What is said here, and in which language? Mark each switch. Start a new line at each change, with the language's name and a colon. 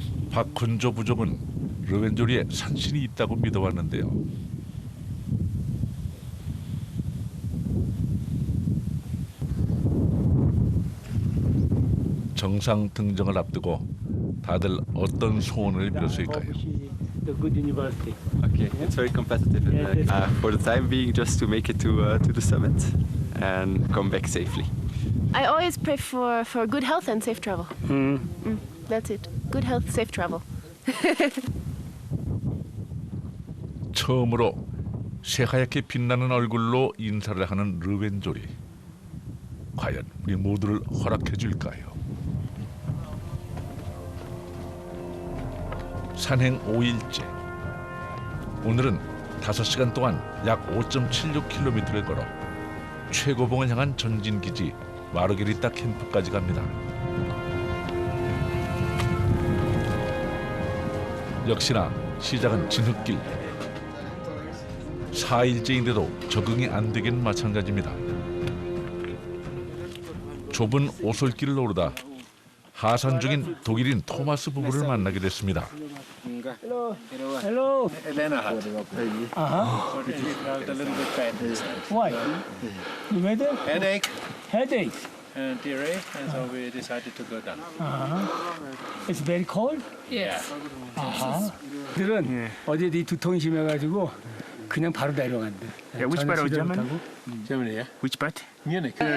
Korean: 박훈조 부족은 르웬조리에 산신이 있다고 믿어왔는데요. 정상 등정을 앞두고 다들 어떤 소원을 빌었을까요?
English: The good university. Okay, it's very competitive. For the time being, just to make it to the summit and come back safely. I always pray for good health and safe travel. That's it. Good health, safe travel.
Korean: 처음으로 새하얗게 빛나는 얼굴로 인사를 하는 르웬조리. 과연 우리 모두를 허락해 줄까요? 산행 5일째. 오늘은 5시간 동안 약 5.76km를 걸어 최고봉을 향한 전진기지 마르게리타 캠프까지 갑니다. 역시나 시작은 진흙길. 4일째인데도 적응이 안 되긴 마찬가지입니다. 좁은 오솔길을 오르다 하산 중인 독일인 토마스 부부를 만나게 됐습니다.
English: Hello. Why? The weather? Headache Headache. and diarrhea, and so we decided to go down. It's very cold. Yeah.
Korean: 들은 어제 이 두통이 심해가지고 그냥 바로 내려간대.
English: which part of Germany? Germany, yeah. Which part? Munich.